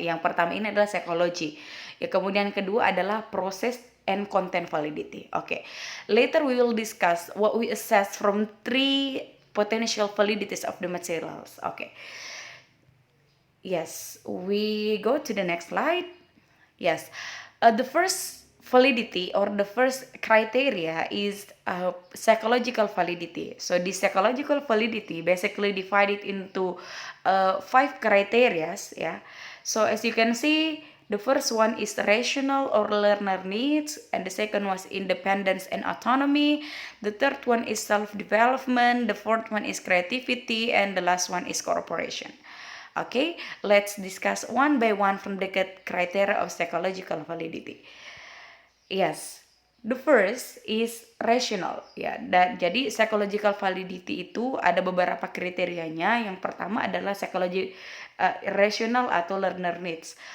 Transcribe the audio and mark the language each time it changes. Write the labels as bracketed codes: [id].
[id] Yang pertama ini adalah psikologi. Ya, kemudian kedua adalah [en] proses and content validity. Okay. Later we will discuss what we assess from 3 potential validities of the materials. Okay. Yes, we go to the next slide. Yes. The first validity or the first criteria is psychological validity. So the psychological validity basically divided into 5 criteria. Yeah. So as you can see, the first one is rational or learner needs, and the second was independence and autonomy. The third one is self-development. The fourth one is creativity, and the last one is cooperation. Okay, let's discuss one by one from the criteria of psychological validity. Yes, the first is rational ya. [id] Dan jadi psychological validity itu ada beberapa kriterianya. Yang pertama adalah rational atau learner needs.